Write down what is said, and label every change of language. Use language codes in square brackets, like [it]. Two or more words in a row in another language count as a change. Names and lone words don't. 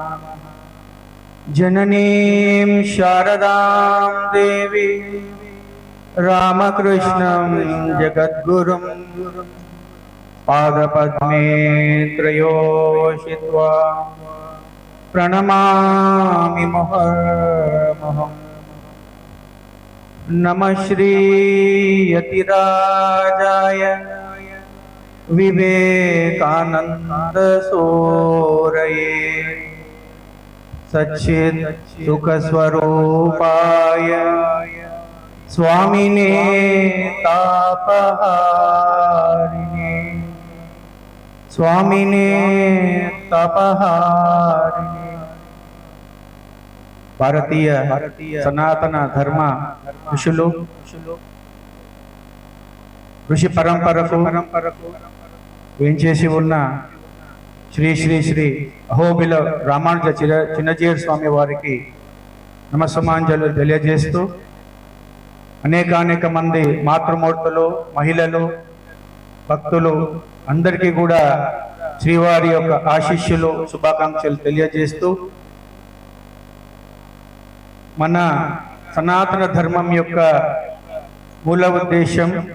[sa] జననీం శారదాం దేవి రామకృష్ణం జగద్గురుం పాదపద్మే త్రయోషిత్వా ప్రణమామి ముహర్ముహుః। నమః శ్రీ యతిరాజాయ विवेकानंद सोरये सच्चिद सुख स्वरूपाय स्वामिने तापहारिणे स्वामिने तापहारिणे। [te] భారతీయ సనాతన ధర్మ ఋషులు ఋషి పరంపరకు వేంచేసి ఉన్న శ్రీ శ్రీ శ్రీ అహోబిల రామానుజ చిన్నజీయర్ స్వామి వారికి నమస్సమాంజలు తెలియజేస్తూ అనేక మంది మాతృమూర్తులు, మహిళలు, భక్తులు అందరికీ కూడా శ్రీవారి యొక్క ఆశీస్సులు, శుభాకాంక్షలు తెలియజేస్తూ మన సనాతన ధర్మం యొక్క మూల ఉద్దేశం